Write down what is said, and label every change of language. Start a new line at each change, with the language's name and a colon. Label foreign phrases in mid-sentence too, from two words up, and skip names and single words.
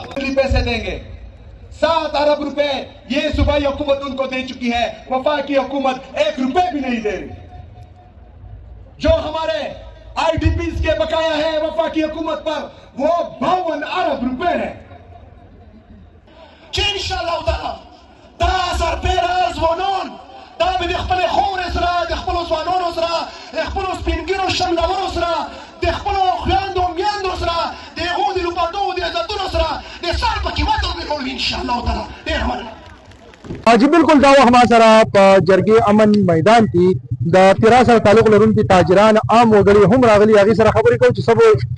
Urdu: پیسے دیں گے 7 ارب روپے یہ صوبائی حکومت ان کو دے چکی ہے، وفاقی حکومت 1 روپے بھی نہیں دے رہی. جو ہمارے IDPs کے بقایا ہے وفاقی حکومت پر وہ 52 ارب روپے ہے.
Arabic: ان شاء الله تعالی
Pashto: 10 पेरा ज़वानोन دا به خپل خور سره د خپل ځوانانو سره د خپل سپینګیرو شملورو سره د خپل خویندو میندو سره د هغو د لوبادو د عزتونو سره د سر په قیمت وګورو
Arabic: ان شاء الله تعالی.
Pashto: ډېر مننه. جی بالکل دا وخت سره په جرګې امن میدان کې د تیرا سره تعلق لرونکي تاجران عام وګړي هم راغلي، هغې سره خبرې کوو چې سبو